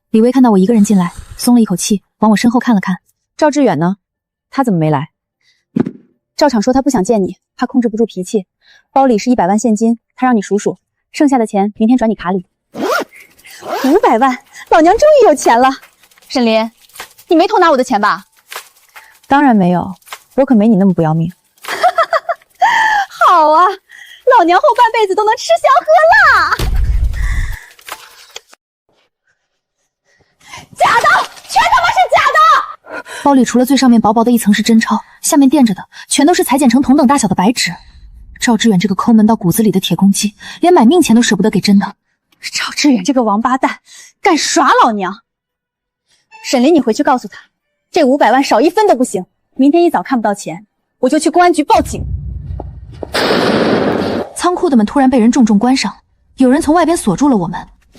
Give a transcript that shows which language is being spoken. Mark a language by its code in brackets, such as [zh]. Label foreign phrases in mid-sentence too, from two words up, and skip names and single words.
[zh] 李薇看到我一個人進來，鬆了一口氣，往我身後看了看。趙志遠呢？他怎麼沒來？趙廠說他不想見你，怕控制不住脾氣。包裡是100萬現金，他讓你數數，剩下的錢明天轉你卡裡。500萬，老娘終於有錢了。沈林，你沒偷拿我的錢吧？當然沒有，我可沒你那麼不要命。好啊，老娘後半輩子都能吃香喝辣。假的，全他媽是假的！包裡除了最上面薄薄的一層是真鈔，下面墊着的全都是裁剪成同等大小的白紙。趙志遠這個摳門到骨子裡的鐵公雞，連買命錢都捨不得給真的。趙志遠這個王八蛋，敢耍老娘！沈林，你回去告訴他，這500萬少1分都不行。明天一早看不到錢，我就去公安局報警。倉庫的門突然被人重重關上，有人從外邊鎖住了我們。